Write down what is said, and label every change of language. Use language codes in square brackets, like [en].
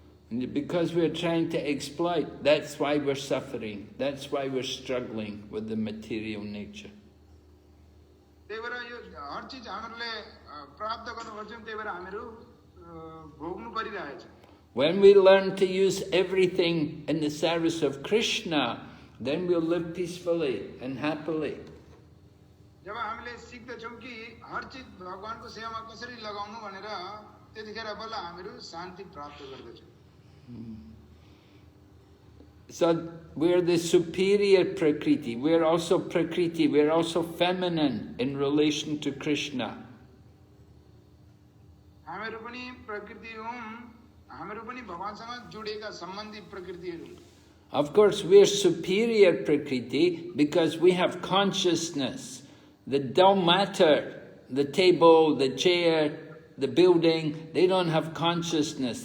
[en] Because we're trying to exploit, that's why we're suffering. That's why we're struggling with the material nature. [ne] त्यही भएर यो हर चीज हामीहरुले प्राप्त गर्न खोज्छौं त्यही भएर हामीहरु भोग्नु परिरहेछ. [en] When we learn to use everything in the service of Krishna, then we'll live peacefully and happily. [ne] जब हामीले सिक्दछौं कि हर चीज भगवानको सेवामा कसरी लगाउनु भनेर त्यतिखेर बल्ल हामीहरु शान्ति प्राप्त गर्दछौं. [en] So we're the superior Prakriti. We're also Prakriti. We're also feminine in relation to Krishna. [ne] हामीहरु पनि प्रकृति हौं. हामीहरु पनि भगवानसँग जोडिएका सम्बन्धी प्रकृतिहरु. [en] Of course, we're superior Prakriti because we have consciousness. The dull matter, the table, the chair, the building, they don't have consciousness.